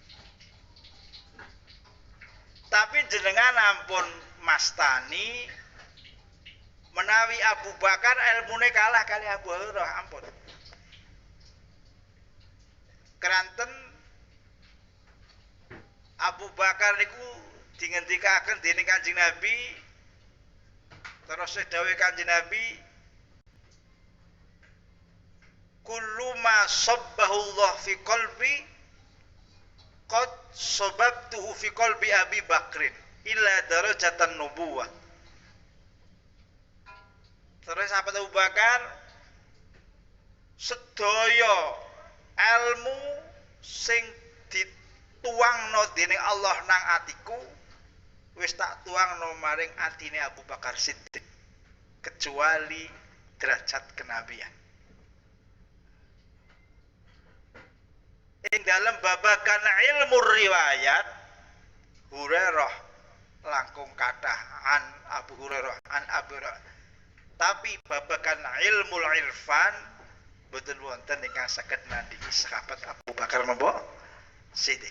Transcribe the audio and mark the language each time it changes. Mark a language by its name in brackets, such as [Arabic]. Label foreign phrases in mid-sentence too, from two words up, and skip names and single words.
[Javanese] Tapi jenengan ampun mastani menawi Abu Bakar ilmune kalah kali Abu Hurairah ampun. Keranten Abu Bakar niku dingendikaken dening Kanjeng Nabi terus dawuh Kanjeng Nabi [Arabic] كل ما صبه الله في قلبي قد صببته في قلب أبي بكر إلا درجة النبوة. [Javanese] Terus sahabat Abu Bakar sedaya ilmu sing dituangno dening Allah nang atiku wis tak tuangno maring atine Abu Bakar Siddiq kecuali derajat kenabian. Ing dalam babagan ilmu riwayat Hurairah langkung kathah an Abu Hurairah an Abu Hurairah. Tapi babagan ilmu irfan boten wonten ingkang saged nandingi sahabat Abu Bakar napa Siddiq.